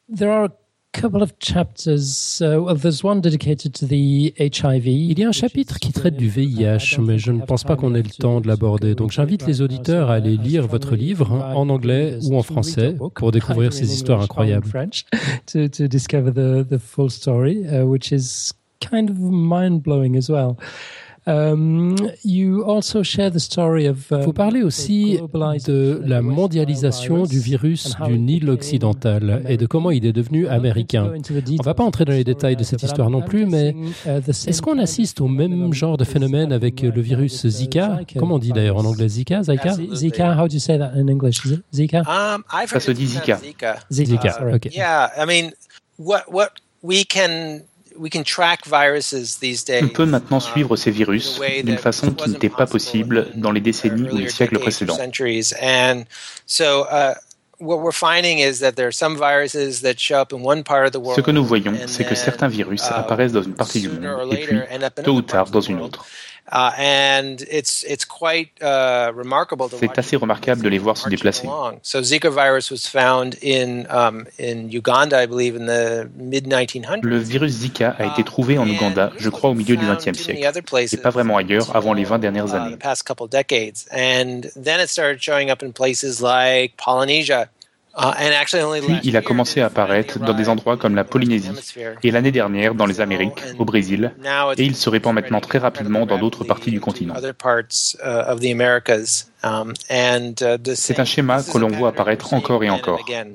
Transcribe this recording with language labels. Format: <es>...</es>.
<en>There are a couple of chapters. There's one dedicated to the HIV.</en> <fr>Il y a un chapitre qui traite du VIH, mais je ne pense pas qu'on ait le temps de l'aborder. Donc j'invite les auditeurs à aller lire votre livre en anglais ou en français pour découvrir ces histoires incroyables.</fr> <en>To discover the full story, which is kind of mind-blowing as well.</en> <fr>Vous parlez aussi de la mondialisation du virus du Nil occidental et de comment il est devenu américain. On ne va pas entrer dans les détails de cette histoire non plus, mais est-ce qu'on assiste au même genre de phénomène avec le virus Zika? Comment on dit d'ailleurs en anglais Zika? Zika?</fr> <en>Zika? How do you say that in English? Zika?</en> <fr>Ça se dit Zika.</fr> <en>Zika. Okay. Yeah, I mean, what we can. We can track viruses these days.</en> <fr>On peut maintenant suivre ces virus d'une façon qui n'était pas possible dans les décennies ou les siècles précédents.</fr> <en>And so what we're finding is that there are some viruses that show up in one part of the world.</en> <fr>Ce que nous voyons, c'est que certains virus apparaissent dans une partie du monde et puis tôt ou tard dans une autre.</fr> <en>And it's quite remarkable to watch.</en> <fr>C'est assez remarquable de les voir se déplacer.</fr> <en>So Zika virus was found in Uganda, I believe, in the mid-1900s.</en> <fr>Le virus Zika a été trouvé en Ouganda, je crois, au milieu du 20e siècle. Et pas vraiment ailleurs avant les 20 dernières années.</fr> <en>The past couple decades, and then it started showing up in places like Polynesia.</en> <fr>Puis il a commencé à apparaître dans des endroits comme la Polynésie et l'année dernière dans les Amériques, au Brésil, et il se répand maintenant très rapidement dans d'autres parties du continent. C'est un schéma que l'on voit apparaître encore et encore.</fr>